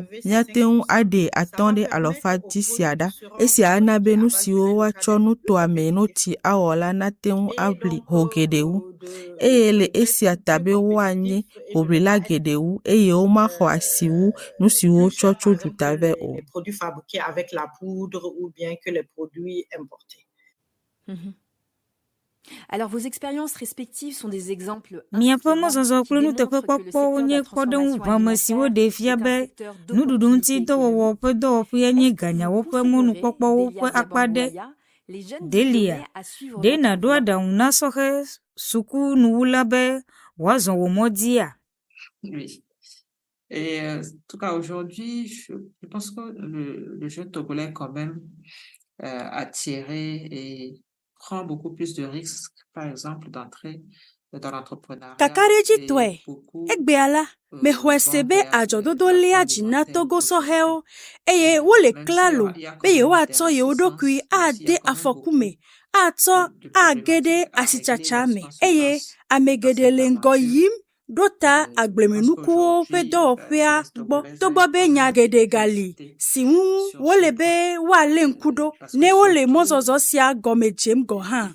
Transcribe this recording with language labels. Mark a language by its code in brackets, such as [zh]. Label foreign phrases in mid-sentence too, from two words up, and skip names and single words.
[ee] Míate ŋu aɖe 500 sia ɖa. Esia ana be nu siwo woatsɔ nutoa me noti awɔ la nate ŋu aʋli ho geɖewu. Eye le esia ta be woanye hoʋlila geɖewu eye womaxɔ asi wu nu siwo tsɔ tso duta ve o. [fr] Les produits fabriqués avec la poudre ou bien que les produits importés. Alors, vos expériences respectives sont des exemples [ee] Miaƒe mɔzɔzɔ kple nuteƒekpɔkpɔwo nye kpɔɖeŋu ʋame siwo ɖe fia be nuɖuɖu ŋuti dɔwɔwɔ ƒe dɔwɔƒea nye ganyawo ƒe mɔnukpɔkpɔwo ƒe akpa ɖe. Delia, ɖe nàɖo aɖaŋu na sɔhe sukunuwula be wòazɔ wò mɔ dzia? [fr] Oui. Et en tout cas, aujourd'hui, je pense que le jeune Togolais est quand même attiré et prend beaucoup plus de risques, par exemple, d'entrer dans l'entrepreneuriat. [ee] Kakareji tɔe, egbea la, mexɔe se be adzɔdodo léa dzi na Togo sɔhɛwo, eye wole klalo be yewoatsɔ yewo ɖokui ade afɔku me, atsɔ age ɖe asitsatsa me, eye ame geɖe le ŋgɔ yim ɖo ta agblemenukuwo ƒe dɔwɔƒea gbɔ, togbɔ be nya geɖe gali si ŋu wole be woalé ŋku ɖo ne wole mɔzɔzɔ sia gɔme dzem gɔ hã.